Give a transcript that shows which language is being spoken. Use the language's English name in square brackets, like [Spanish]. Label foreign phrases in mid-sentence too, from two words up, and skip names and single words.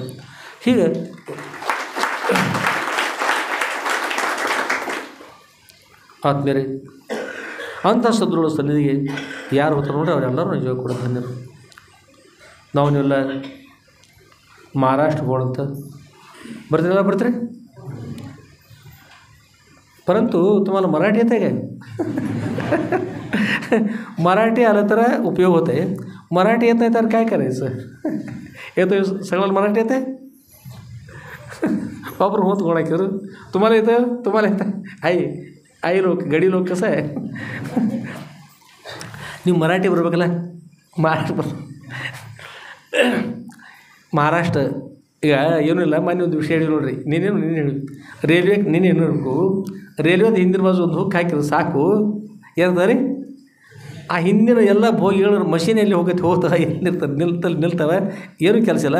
[Kannada] ಹೀಗೆ ಆತ್ಮೀಯರೇ, ಅಂಥ ಸದ್ರುಗಳ ಸನ್ನಿಧಿಗೆ ಯಾರು ಹೋಗ್ತಾರೆ ನೋಡ್ರಿ ಅವರೆಲ್ಲರೂ ನಿಜವಾಗಿ ಕೂಡ ಧನ್ಯರು. ನಾವು ನೀವೆಲ್ಲ ಮಹಾರಾಷ್ಟ್ರ ಹೋಗಂತ ಬರ್ತೀರಲ್ಲ, ಬರ್ತೀರಿ? [Marathi] परंतु तुम्हाला मराठी येते काय? मराठी आलं तर उपयोग होत आहे. मराठी येत नाही तर काय करायचं? येतो सगळ्याला मराठी येते? वापर होत गोळा करू. तुम्हाला येतं? तुम्हाला येतं? आई लोक गडी लोक कसं आहे, [Kannada] ನೀವು ಮರಾಠಿ ಬರ್ಬೇಕಲ್ಲ, ಮಹಾರಾಷ್ಟ್ರ ಈಗ ಏನೂ ಇಲ್ಲ. ಮೊನ್ನೆ ಒಂದು ವಿಷಯ ಹೇಳಿ ನೋಡ್ರಿ, ನೀನೇನು ಹೇಳಿ ರೈಲ್ವೆ ನೀನೇನು ಇರಬೇಕು, ರೈಲ್ವೆದ ಹಿಂದಿನ ಬಾಜು ಒಂದು ಹುಕ್ ಹಾಕಿರೋ ಸಾಕು, ಏನದ ರೀ ಆ ಹಿಂದಿನ ಎಲ್ಲ ಬೋಗಿಗಳು ಮಷೀನಲ್ಲಿ ಹೋಗ್ತವೆ, ಎಲ್ಲಿರ್ತಾರೆ ನಿಲ್ತವೆ, ಏನೂ ಕೆಲಸ ಇಲ್ಲ.